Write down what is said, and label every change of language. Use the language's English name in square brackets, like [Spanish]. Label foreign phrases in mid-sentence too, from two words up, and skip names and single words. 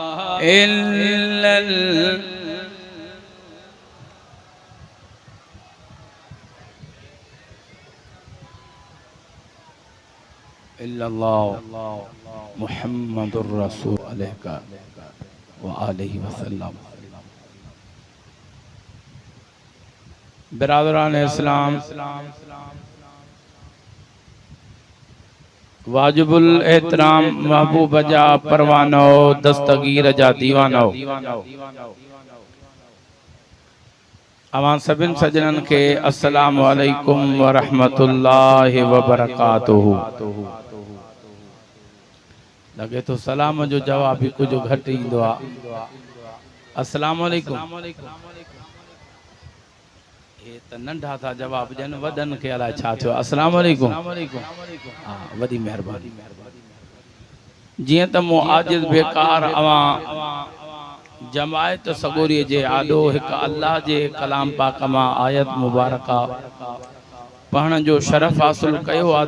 [Arabic] إلا الله محمد رسول عليك وآله وسلم. [Sindhi] बिरादरान इस्लाम, वाजिबुल एहतराम महबूब जा परवानो दस्तगीर जा दीवानो, अवां सभिन सजनन के [Arabic] السلام عليكم ورحمة الله وبركاته. [Sindhi] लगे तो सलाम जो जवाब भी कुछ घट ईंदो आहे। [Arabic] السلام عليكم [Sindhi] ये त नंढा था जवाब ॾियनि, वॾनि खे अलाए छा थियो। [Arabic] السلام عليكم, [Sindhi] हा वॾी महिरबानी। जीअं त मूं आजिज़ बेकार अवां जमायत सगोरी जे आॾो हिकु अल्लाह जे कलाम पाक मां आयत मुबारका पढ़ण जो शरफ़ हासिल कयो आहे।